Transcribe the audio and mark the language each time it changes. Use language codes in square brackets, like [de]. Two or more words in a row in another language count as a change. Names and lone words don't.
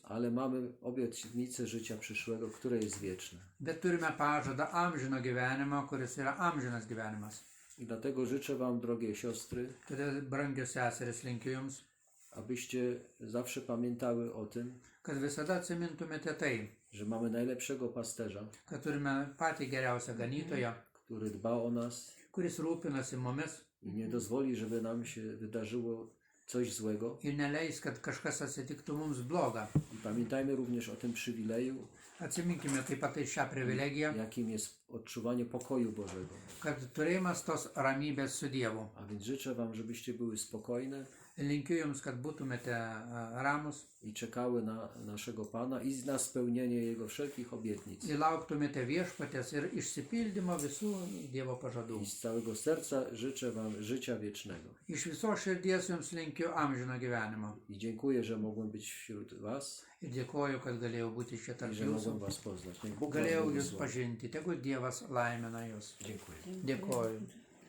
[pl] ale mamy obietnicę życia przyszłego, które jest wieczne. [lt] bet turime pažadą amžino gyvenimo, kuris yra amžinas gyvenimas. [pl] I dlatego życzę Wam, drogie siostry, [lt] Todėl, brangios seserys, linkiu Jums, [pl] abyście zawsze pamiętały o tym, [lt] kad visada atsimintumėte tai, [pl] że mamy najlepszego pasterza, [lt] kad turime patį geriausią ganytoją, [pl] który dba o nas [lt] kuris rūpinasi mumis [pl] i nie dozwoli, żeby nam się wydarzyło coś złego. [lt] ir neleis, kad kažkas atsitiktų mums bloga. [pl] I pamiętajmy również o tym przywileju, [lt] Atsiminkime taip pat ir šią privilegiją, [pl] jakim jest odczuwanie pokoju Bożego. [lt] kad turėjimas tos ramybės su Dievu. [pl] A więc życzę Wam, żebyście były spokojne [lt] Linkiu Jums, kad būtumėte ramus [pl] i czekały na naszego Pana i na spełnienie Jego wszelkich obietnic. [lt] ir lauktumėte viešpatės ir išsipildymo visų Dievo pažadų. [pl] I z całego serca życzę Wam życia wiecznego. [lt] Iš visos širdies Jums linkiu amžino gyvenimo. [pl] I dziękuję, że mogłem być wśród Was [lt] Ir dėkoju, kad galėjau būti čia [pl] i [lt] tarp [pl] że mogłem [lt] Jūsų. [pl] Was poznać. Niech Bóg Was [lt] Galėjau Jūs [pl] błogosławi. [lt] pažinti. Tegu Dievas laimina Jūs. [pl] Dziękuję. [lt] Dėkoju.